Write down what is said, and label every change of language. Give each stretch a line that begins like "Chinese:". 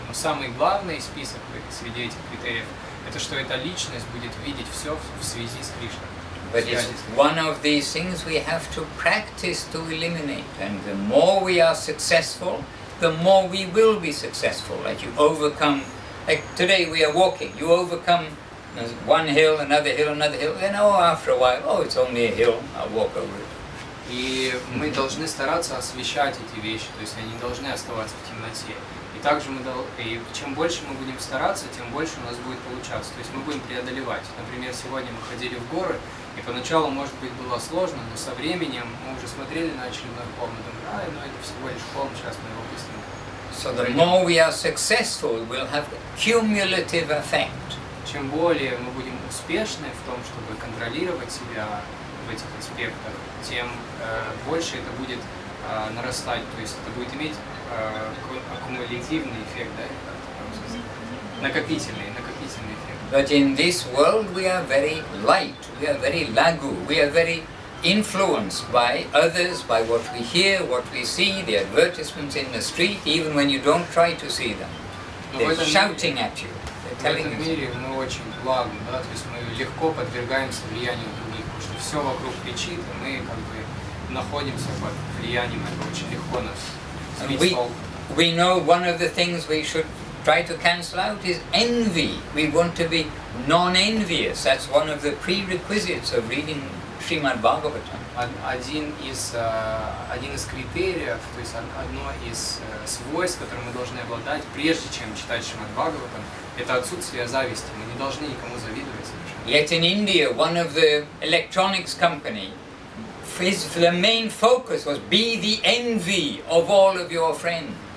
Russian: Но самый главный список среди этих критериев – это что эта личность будет видеть все в связи с Кришной.
English: But it's one of these things we have to practice to eliminate. And the more we are successful, the more we will be successful. Like you overcome, like today we are walking, you overcome one hill, another hill, and after a while, oh, it's only a hill, I'll walk over it.
Russian: И мы должны стараться освещать эти вещи, то есть они должны оставаться в темноте. И также чем больше мы будем стараться, тем больше у нас будет получаться. То есть мы будем преодолевать. Например, сегодня мы ходили в горы, и поначалу, может быть, было сложно, но со временем мы уже смотрели на очередной холм и думали, это всего лишь холм, сейчас мы его быстренько.
English: So the more we are successful, we'll have a cumulative effect.
Russian: Чем более мы будем успешны в том, чтобы контролировать себя в этих аспектах, тем больше это будет нарастать, то есть это будет иметь аккумулятивный эффект, да? Накопительный эффект.
English: But in this world we are very light, we are very lagu, we are very influenced by others, by what we hear, what we see, the advertisements in the street, even when you don't try to see them. They're shouting at you.
Russian: В этом мире мы очень благи, да, то есть мы легко подвергаемся влиянию других, потому что все вокруг кричит, и мы как бы находимся под влиянием, это очень легко нас сбить с толку.
English: We know one of the things we should try to cancel out is envy. We want to be non-envious. That's one of the prerequisites of reading Srimad Bhagavatam.
Russian: Один из критериев, то есть одно из свойств, которым мы должны обладать, прежде чем читать Шримад Бхагаватам, это отсутствие зависти. Мы не должны никому завидовать совершенно.
English: Yet in India, one of the electronics company the main focus was be the envy of all of your friends.